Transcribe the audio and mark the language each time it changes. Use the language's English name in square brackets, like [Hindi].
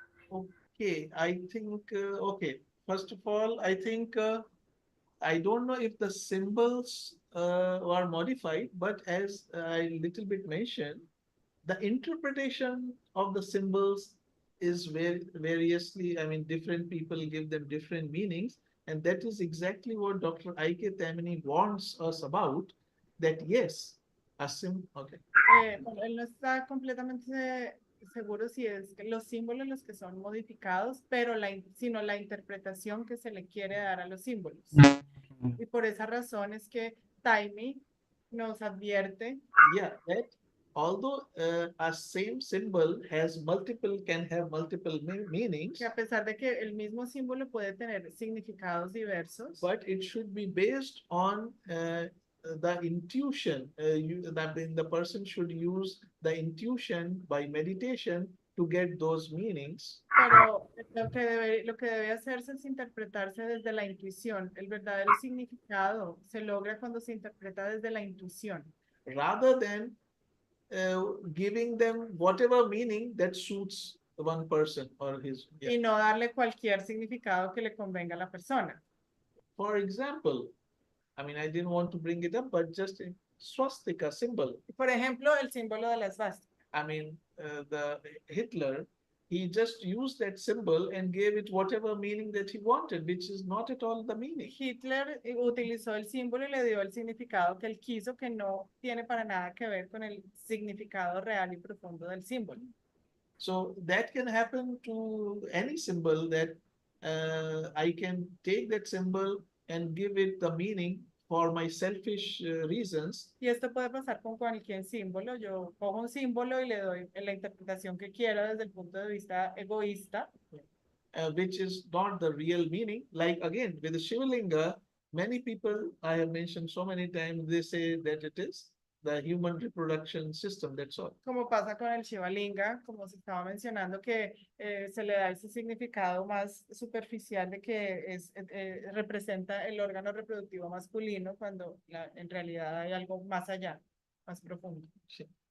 [English] Okay, I think, okay, first of all, I think I don't know if the symbols were modified, but as I little bit mentioned, the interpretation of the symbols is variously, I mean, different people give them different meanings. And that is exactly what Dr. I.K. Tamini warns us about, that yes, okay. [Spanish] Bueno, él no está completamente seguro si es que los símbolos los que son modificados, pero sino la interpretación que se le quiere dar a los símbolos. Y por esa razón es que Taimi nos advierte. [English] Yeah, that although a same symbol can have multiple meanings, [Spanish] Que a pesar de que el mismo símbolo puede tener significados diversos, [English] but it should be based on the intuition. The person should use the intuition by meditation to get those meanings. [Spanish] Pero lo que debe hacerse es interpretarse desde la intuición. El verdadero significado se logra cuando se interpreta desde la intuición. [English] Rather than giving them whatever meaning that suits one person or his. [Spanish] Y no darle cualquier significado que le convenga a la persona. [English] For example, I mean, I didn't want to bring it up, but just a swastika symbol. [Spanish] Por ejemplo, el símbolo de la esvástica. [English] I mean, the Hitler, he just used that symbol and gave it whatever meaning that he wanted, which is not at all the meaning. [Spanish] Hitler utilizó el símbolo y le dio el significado que él quiso, que no tiene para nada que ver con el significado real y profundo del símbolo. [English] So that can happen to any symbol, that I can take that symbol and give it the meaning for my selfish reasons. [Spanish] Y esto puede pasar con cualquier símbolo. Yo cojo un símbolo y le doy la interpretación que quiero desde el punto de vista egoísta. [English] Which is not the real meaning. Like again, with the Shivalinga, many people, I have mentioned so many times, they say that it is the human reproduction system, that's all. [Spanish] Como pasa con el Shivalinga, como se estaba mencionando, que se le da ese significado más superficial de que representa el órgano reproductivo masculino, cuando en realidad hay algo más allá, más profundo. Sí.